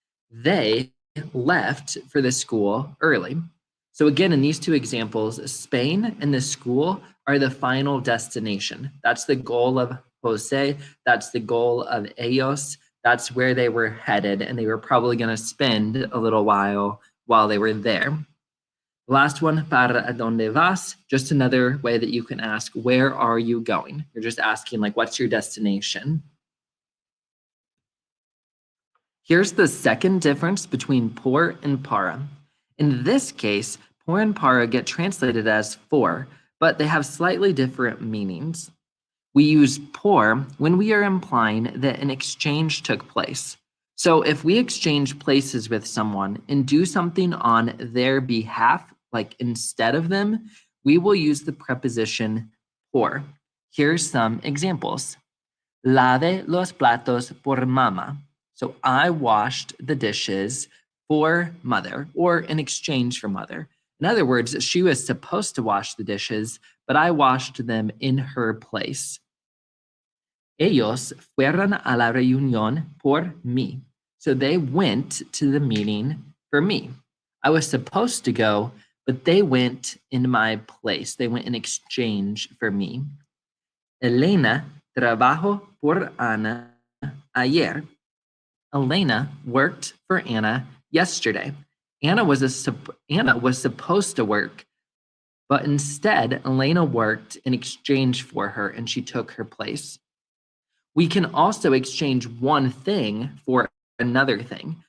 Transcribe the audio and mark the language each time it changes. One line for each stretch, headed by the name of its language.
English: They left for the school early. So again, in these two examples, Spain and the school are the final destination. That's the goal of Jose. That's the goal of ellos. That's where they were headed, and they were probably going to spend a little while they were there. Last one,
Spanish: para dónde vas?
English: Just another way that you can ask, where are you going? You're just asking, like, what's your destination? Here's the second difference between por and para. In this case, por and para get translated as for, but they have slightly different meanings. We use por when we are implying that an exchange took place. So if we exchange places with someone and do something on their behalf, like instead of them, we will use the preposition por. Here's some examples.
Spanish: Lave los platos por mamá.
English: So I washed the dishes for mother or in exchange for mother. In other words, she was supposed to wash the dishes, but I washed them in her place.
Spanish: Ellos fueron a la reunión por mí.
English: So they went to the meeting for me. I was supposed to go, but they went in my place. They went in exchange for me.
Spanish: Elena trabajó por Ana ayer.
English: Elena worked for Anna yesterday. Anna was supposed to work, but instead Elena worked in exchange for her and she took her place. We can also exchange one thing for another thing.